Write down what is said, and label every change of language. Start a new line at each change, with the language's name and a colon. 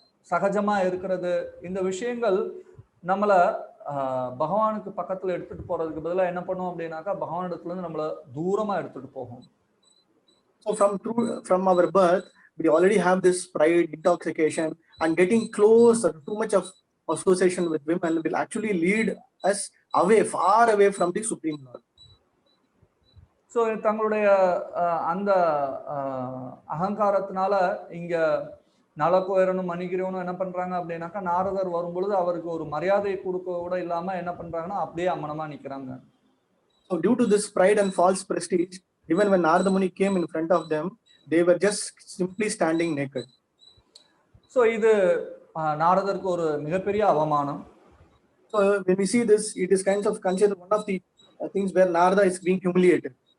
Tamil: சகஜமா இருக்கிறது, இந்த விஷயங்கள் நம்மள பகவானுக்கு பக்கத்துல எடுத்துட்டு போறதுக்கு பதிலா என்ன பண்ணும் அப்படின்னாக்கா, பகவானிடத்துல இருந்து நம்மள தூரமா எடுத்துட்டு போகும்.
English: So from our birth, we already have this pride, intoxication, and getting close or too much of association with women will actually lead us away, far away from the Supreme Lord.
Tamil: So தங்களுடைய அந்த அகங்காரத்தினால இங்க நலக்குயரனும் மணிகிரவனும் என்ன பண்றாங்க அப்படின்னாக்கா, நாரதர் வரும்பொழுது அவருக்கு ஒரு மரியாதை கொடுக்க கூட இல்லாம என்ன பண்றாங்கன்னா, அப்படியே அம்மனமா நிக்கிறாங்க.
English: So due to this pride and false prestige, even when Narada Muni came in front of them, they were just simply standing naked.
Tamil: So இது நாரதருக்கு ஒரு மிகப்பெரிய அவமானம்.
English: So when we see this, it is kind of considered one of the things where Narada is being humiliated.